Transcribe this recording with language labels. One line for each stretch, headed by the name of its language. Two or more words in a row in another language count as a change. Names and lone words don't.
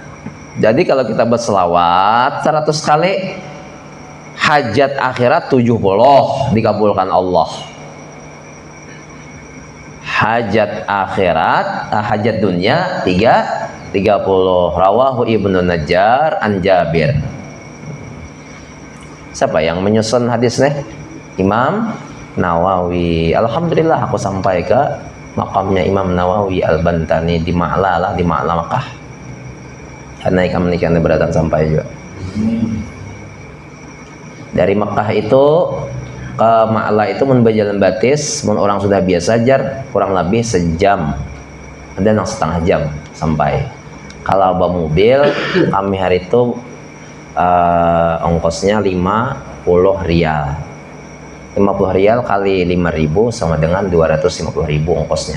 Indonesian: Jadi kalau kita berselawat 100 kali, hajat akhirat 70 dikabulkan Allah. Hajat akhirat, hajat dunia 30.
Arabic: Rawahu Ibnu Najjar an Jabir.
Indonesian: Siapa yang menyusun hadisnya? Imam Nawawi. Alhamdulillah aku sampai ke makamnya Imam Nawawi Al-Bantani di Ma'la Makkah. Karena ikan menikah beratan sampai juga.
Banjar: Dari Makkah itu ke Ma'la itu mun berjalan batis, mun orang sudah biasa jar kurang lebih sejam, ada yang setengah jam sampai. Kalau bawa mobil kami hari itu ongkosnya 50 rial. 50 rial kali 5.000 sama dengan 250.000 ongkosnya.